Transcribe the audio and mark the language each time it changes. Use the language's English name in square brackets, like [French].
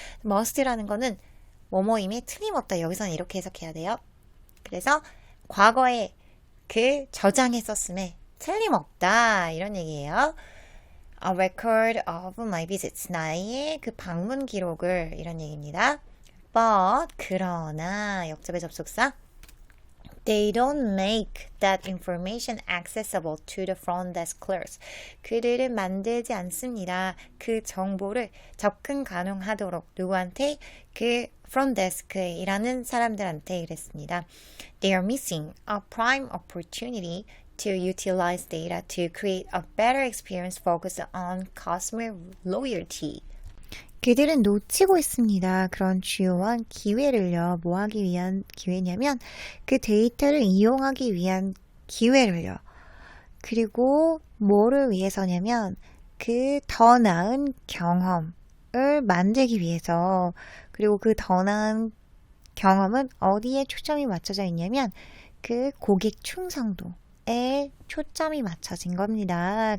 [Korean] must라는 거는 뭐뭐임이 틀림없다. 여기서는 이렇게 해석해야 돼요. 그래서 과거에 저장했었음에 틀림없다 이런 얘기예요. [English] A record of my visits. [Korean] 나의 방문 기록을 이런 얘기입니다. [English] But [Korean] 그러나 역접의 접속사 [English] They don't make that information accessible to the front desk clerks. [Korean] 그들은 만들지 않습니다. 그 정보를 접근 가능하도록 누구한테? front desk에 일하는 사람들한테 이랬습니다. [English] They are missing a prime opportunity to utilize data to create a better experience focused on customer loyalty. [Korean] 그들은 놓치고 있습니다. 그런 주요한 기회를요. 뭐 하기 위한 기회냐면 그 데이터를 이용하기 위한 기회를요. 그리고 뭐를 위해서냐면 더 나은 경험을 만들기 위해서 그리고 더 나은 경험은 어디에 초점이 맞춰져 있냐면 고객 충성도에 초점이 맞춰진 겁니다.